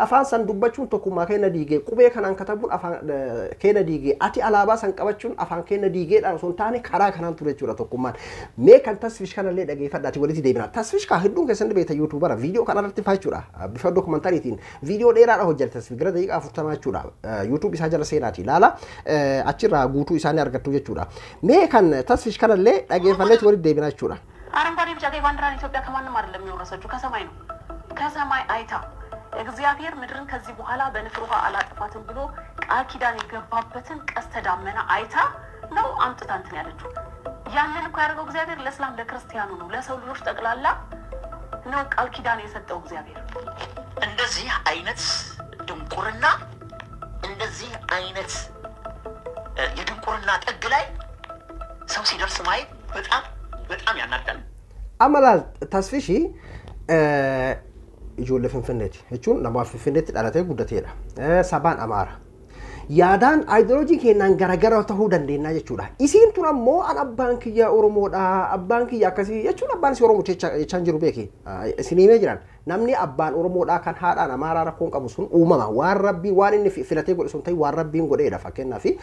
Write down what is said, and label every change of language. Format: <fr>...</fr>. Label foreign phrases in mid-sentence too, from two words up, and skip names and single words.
<om>afaan san dubbachuun tokkummaa keenya diigee qubee kanaan katabuun afaan keenya diigee ati alaabaa san qabachuun afaan keenya diigeedhaan osoo hin taane karaa kanaan ture jechuudha tokkummaan mee kan tasfish kanallee dhageeffadhaati walitti deebina tasfish kaa hedduun keessan beekta yuutuubara viidiyoo kanarratti faa jechuudha bifa dookumentariitiin viidiyoo dheeraadha hojjete tasfish gara daqiiqaa 40 jechuudha yuutuub isaa jala seenaati ilaala achirraa guutuu isaanii argattu jechuudha mee kan tasfish kanallee dhageeffanneeti walitti deebina jechuudha</om> <am>አረንጓዴ ቢጫ ቀይ ባንዲራን ኢትዮጵያ ከማንም አይደለም የሚወረሰችው ከሰማይ ነው። ከሰማይ አይታ እግዚአብሔር ምድርን ከዚህ በኋላ በንፍር ውሃ አላጠፋትም ብሎ ቃል ኪዳን የገባበትን ቀስተ ደመና አይታ ነው አምጥታ እንትን ያለችው። ያንን እኮ ያደረገው እግዚአብሔር ለእስላም ለክርስቲያኑ ነው ለሰው ልጆች ጠቅላላ ነው ቃል ኪዳን የሰጠው እግዚአብሔር። እንደዚህ አይነት ድንቁርና እንደዚህ አይነት የድንቁርና ጥግ ላይ ሰው ሲደርስ ማየት በጣም ያናዳል።</am> <om>አመላል ተስፊሺ ijoollee finfinneeti jechuun nama finfinneetti dhalatee guddateedha sabaan amaara yaadaan aayidoloojii keenyaan garagara ta'uu dandeenya jechuudha isiin tun ammoo an abbaan kiyya Oromoodha abbaan kiyya akkasii jechuun abbaan isii Oromoo jechaan jiru beeki isin himee jiran namni abbaan Oromoodha kan haadhaan amaaraa rakkoon qabu sun uumama waan rabbii waan inni filatee godhe sun ta'e waan rabbiin godheedha fakkeenyaaf</om>